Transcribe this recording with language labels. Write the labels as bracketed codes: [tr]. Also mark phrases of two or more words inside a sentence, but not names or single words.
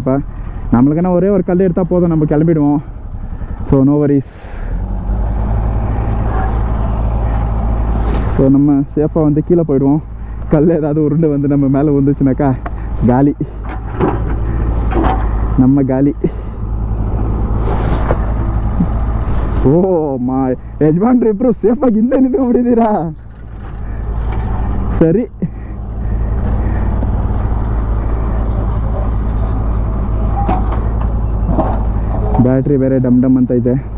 [ta] இப்போ நம்மளுக்குன்னா ஒரே ஒரு கல் எடுத்தால் போதும், நம்ம கிளம்பிடுவோம். [en] so no worries. [ta] ஸோ நம்ம சேஃபாக வந்து கீழே போயிடுவோம். கல் ஏதாவது உருண்டு வந்து நம்ம மேலே வந்துச்சுனாக்கா காலி, நம்ம காலி. [kn] ಓ ಮಾ ಯಜಮಾನ್ರಿ ಇಬ್ಬರು ಸೇಫಾಗಿ ಹಿಂದೆ ನಿಂತ್ಕೊಂಡ್ಬಿಟ್ಟಿದ್ದೀರಾ. ಸರಿ, ಬ್ಯಾಟ್ರಿ ಬೇರೆ ಡಮ್ ಅಂತ ಐತೆ.